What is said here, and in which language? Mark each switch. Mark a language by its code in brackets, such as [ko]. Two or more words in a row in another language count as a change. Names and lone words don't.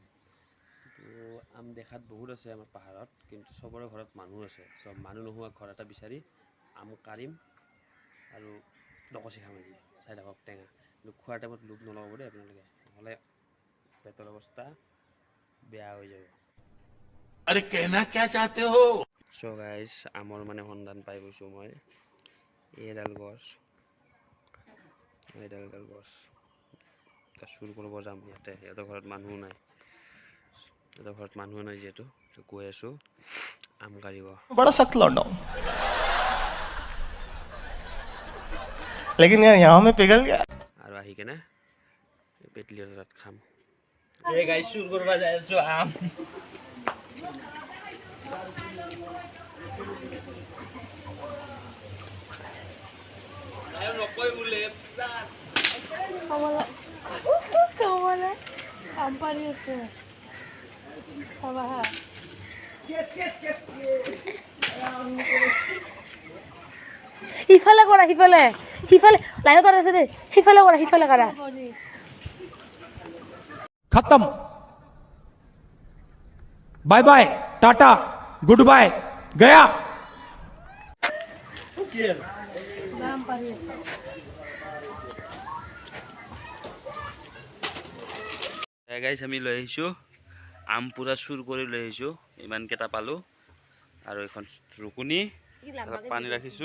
[as] কিন্তু আম দেখাত বহুত আছে আমাৰ পাহাৰত, কিন্তু চবৰে ঘৰত মানুহ আছে। চ' মানুহ নোহোৱা ঘৰ এটা বিচাৰি আম কাঢ়িম আৰু ডকচি খাম আজি। চাই থাকক টেঙা, কিন্তু খোৱাৰ টাইমত লোভ নলগাব দেই আপোনালোকে, নহ'লে পেটৰ অৱস্থা বেয়া হৈ যাব। [hi] अरे कहना क्या चाहते हो? [as] চ' গাইজ আমৰ মানে সন্ধান পাই গৈছোঁ মই। এইডাল গছ এতিয়া চুৰ কৰিব যাম ইয়াতে। সিহঁতৰ ঘৰত মানুহো নাই, যিহেতু গৈ আছোঁ আম কাঢ়িব। [hi] बड़ा सख्त लौंडा हूं लेकिन यार यहाँ में पिघल गया। [as] আৰু আহি কেনে পেটলিহঁতৰ তাত খাম। এই গাইজ চুৰ কৰিব যাই আছোঁ আম। নকয় বোলে খাবলৈ আম পাৰি আছে খাবা হা। সিফালে কৰা, সিফালে লাইনত আছে দেই, সিফালে কৰা [hi] खत्म, [en] bye bye, [hi] टाटा, [en] good bye, [hi] गया। [as] আম পাৰি আছে। গাইজ আমি লৈ আহিছোঁ আম, পূৰা চুৰ কৰি লৈ আহিছোঁ। ইমানকেইটা পালোঁ আৰু এইখন ৰুকুনি পানী ৰাখিছোঁ।